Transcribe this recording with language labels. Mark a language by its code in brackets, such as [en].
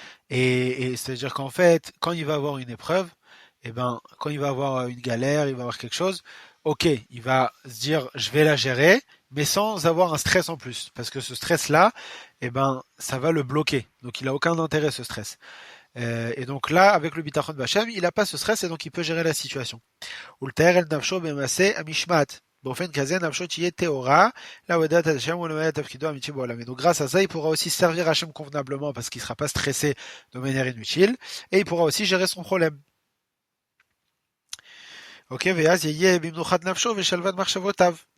[fr] Et c'est-à-dire qu'en fait, quand il va avoir une épreuve, et ben, quand il va avoir une galère, il va avoir quelque chose, ok, il va se dire je vais la gérer, mais sans avoir un stress en plus, parce que ce stress-là, et ben, ça va le bloquer. Donc il a aucun intérêt ce stress. Et donc là, avec le bitachon bachem, il n'a pas ce stress et donc il peut gérer la situation. [he] ולתאר את נפשו במעשה המשמעת. באופן כזה נפשו תהיה טהורה לעבודת השם ולמלא את תפקידו האמיתי בעולם. [fr] Et donc grâce à ça, il pourra aussi servir Hachem convenablement parce qu'il ne sera pas stressé de manière inutile et il pourra aussi gérer son problème. [he] Ok, ואז יהיה במנוחת נפשו ושלוות מחשבותיו.